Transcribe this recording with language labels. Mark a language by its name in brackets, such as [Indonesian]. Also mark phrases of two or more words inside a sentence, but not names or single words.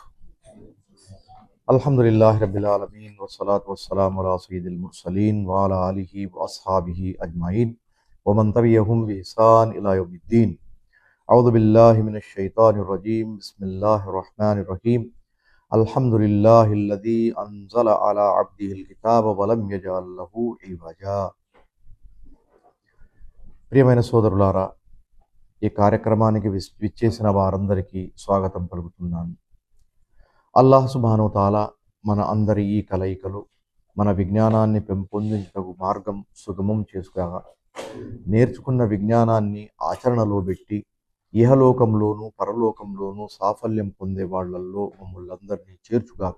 [Arabic] الحمد لله رب العالمين والصلاة والسلام على سيد المرسلين وعلى آله وأصحابه أجمعين ومن تبعهم بإحسان إلى يوم الدين. أعوذ بالله من الشيطان الرجيم. بسم الله الرحمن الرحيم. الحمد لله الذي أنزل على عبده الكتاب ولم يجعل له عوجا. [Telugu] ప్రియమైన సోదరులారా, ఈ కార్యక్రమానికి విచ్చేసిన వారందరికీ స్వాగతం పలుకుతున్నాను. అల్లాహ్ [Arabic] سبحانه تعالى [Telugu] మన అందరి ఈ కలయికలు మన విజ్ఞానాన్ని పెంపొందించటకు మార్గం సుగమం చేసుకోగా, నేర్చుకున్న విజ్ఞానాన్ని ఆచరణలో పెట్టి ఇహలోకంలోనూ పరలోకంలోనూ సాఫల్యం పొందే వాళ్లల్లో మమ్మల్ందరినీ చేర్చుగాక.